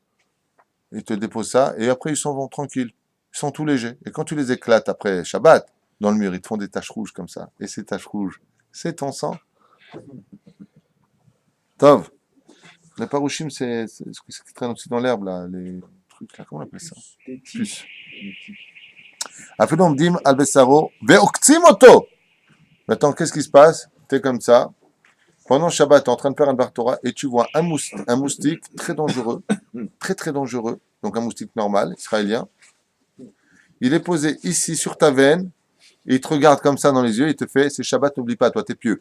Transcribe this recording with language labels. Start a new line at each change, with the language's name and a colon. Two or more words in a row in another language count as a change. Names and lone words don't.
French: Ils te déposent ça, et après, ils s'en vont tranquilles. Ils sont tout légers. Et quand tu les éclates après Shabbat, dans le mur, ils te font des taches rouges comme ça. Et ces taches rouges, c'est ton sang. Tov. Les parouchim, c'est ce qui traîne aussi dans l'herbe, là. Les trucs, là, comment on appelle ça? Des Puce. Afilom dim albessaro ve'oktim oto. Maintenant, qu'est-ce qui se passe? T'es comme ça. Pendant Shabbat, tu es en train de faire un bar Torah et tu vois un moustique très dangereux, très très dangereux, donc un moustique normal, israélien. Il est posé ici sur ta veine, et il te regarde comme ça dans les yeux, il te fait, c'est Shabbat, n'oublie pas, toi, t'es pieux.